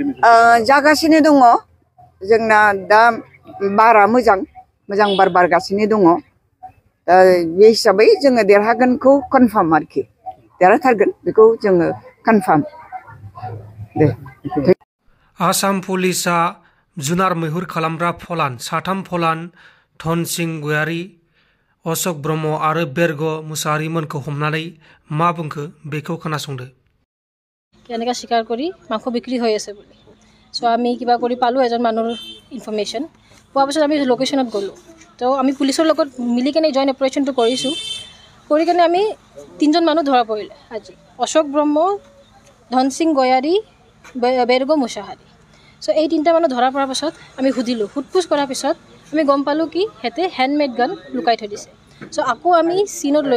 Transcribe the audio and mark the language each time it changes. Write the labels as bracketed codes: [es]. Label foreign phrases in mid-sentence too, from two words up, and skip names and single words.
[brx] जागासिनो दङ जोंना दा बारा मोजां बार बारगासिनो दङ बे हिसाबै जोङो देरहागोनखौ कनफार्म आरोखि देरहाथारगोन बेखौ जोङो कनफार्म दे आसाम पुलिसा जुनार मैहुर खालामग्रा फलान साथाम फलान धनसिं गयारी अशोक ब्रह्म आरो बेरग मुसाहारिमोनखौ हमनानै मा बुंखो बेखौ खोनासंदो [as] কেনেকৈ শিকাৰ কৰি মাংস বিক্ৰী হৈ আছে বুলি চ' আমি কিবা কৰি পালোঁ এজন মানুহৰ ইনফৰমেশ্যন পোৱাৰ পিছত আমি লোকেশ্যনত গ'লোঁ তো আমি পুলিচৰ লগত মিলি কেনে [en] joint operationটো [as] কৰিছোঁ কৰি কেনে আমি 3জন মানুহ ধৰা পৰিলে আজি অশোক ব্ৰহ্ম ধনসিং গয়াৰী বেৰগ মুছাহাৰী চ' এই 3টা মানুহ ধৰা পৰাৰ পাছত আমি সুধিলোঁ সোধপোছ কৰাৰ পিছত আমি গম পালোঁ কি সিহঁতে [en] handmade gun [as] লুকাই থৈ দিছে চ' আকৌ আমি চিনত লৈ